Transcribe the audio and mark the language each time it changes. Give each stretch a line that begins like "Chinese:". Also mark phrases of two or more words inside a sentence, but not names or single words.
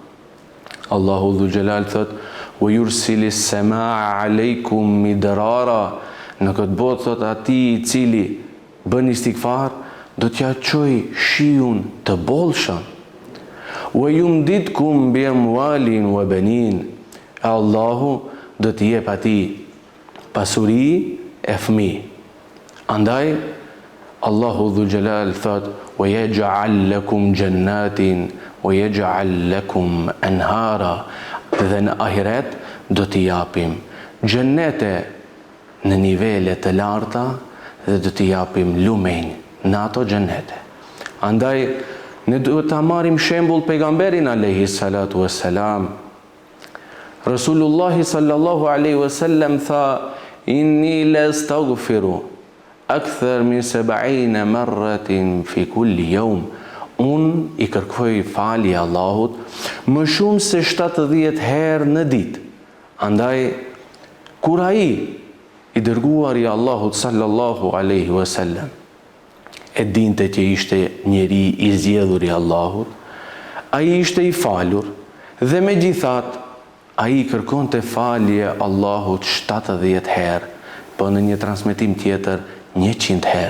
Arabic: الله ذو الجلال thot: "ويرسل السماء عليكم مدرارا."
Albanian: Në këtë botë thot ati I cili bën istighfar do t'ja çoj shiun të bollshëm.
Arabic: "ويمددكم بأموال وبنين."
Albanian: Allahu do t'i jep atij pasuri e fëmijë. Andaj
Arabic: الله ذو الجلال
Albanian: thot:
Arabic: "ويجعل لكم جنات ويجعل لكم أنهارا."
Albanian: Dhe në ahiret do t'i japim xhennete në nivele të larta dhe do t'i japim lumenj në ato xhennete. Andaj ne duhet ta marrim shembull pejgamberin
Arabic: عليه الصلاة والسلام. رسول الله صلى الله عليه وسلم tha: "إني لأستغفر أكثر من 70 مرة في كل يوم."
Albanian: Unë I kërkoj falje Allahut më shumë se 70 herë në ditë. Andaj kur ai I dërguari Allahut
Arabic: صلى الله عليه وسلم
Albanian: e dinte që ishte njeri I zgjedhur I Allahut, ai ishte I falur dhe megjithatë ai kërkonte falje Allahut 70 herë, po në një transmetim tjetër 100 herë.